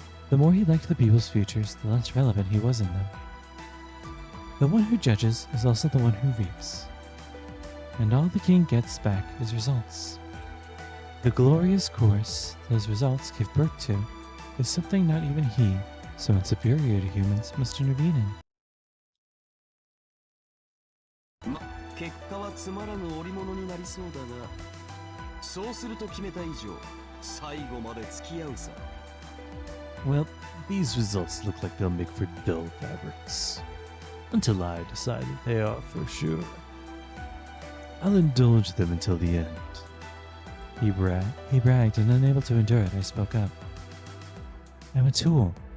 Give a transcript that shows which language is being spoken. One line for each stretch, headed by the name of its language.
English: The more he liked the people's futures, the less relevant he was in them. The one who judges is also the one who reaps. And all the king gets back is results. The glorious course those results give birth to is something not even he, so superior to humans, must intervene in.
Japanese: 結果はつまらぬ織物になりそうだが、そうすると決めた以上、最後まで付き合うさ。
English: Well, these results look like they'll make for dull fabrics. Until I decide that they are for sure. I'll indulge them until the end. He bragged, and unable to endure it, I spoke up. I'm a tool.